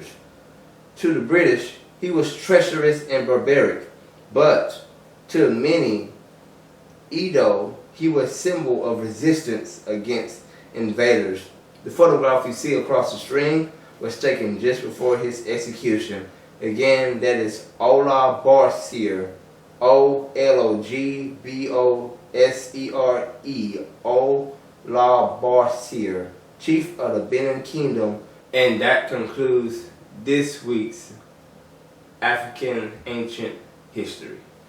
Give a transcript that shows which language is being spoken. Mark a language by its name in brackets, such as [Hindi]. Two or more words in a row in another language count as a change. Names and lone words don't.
[English] To the British, he was treacherous and barbaric, but to many, Edo, he was a symbol of resistance against invaders. The photograph you see across the screen was taken just before his execution. Again, that is Ola Barsier, O-L-O-G-B-O-S-E-R-E, Ola Barsier, chief of the Benin Kingdom. And that concludes this week's African ancient history.